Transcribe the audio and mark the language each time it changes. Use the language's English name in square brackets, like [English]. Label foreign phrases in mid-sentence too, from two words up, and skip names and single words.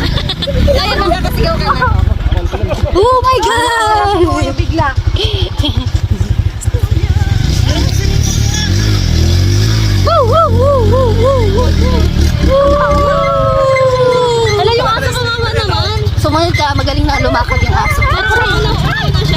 [Filipino] Ay, magkakasigaw ka na. [English] Oh my God. [Filipino] Bigla. Woo, woo, woo, woo, woo, woo. Hala, yung aso kawawa naman. Sumunod ka, magaling na lumakad yung aso. Natural na.